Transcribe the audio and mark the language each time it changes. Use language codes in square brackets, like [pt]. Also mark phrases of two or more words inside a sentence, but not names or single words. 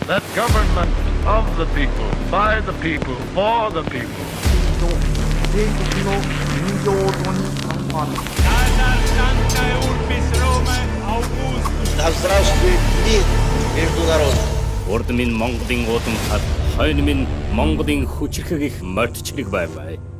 [en] That government of the people, by the people, for the people. [ru] Здравствует мир между народами. [mn] Урд минь Монголын удам хад, хойно минь Монголын хүчрхэг их мордчлог байваа.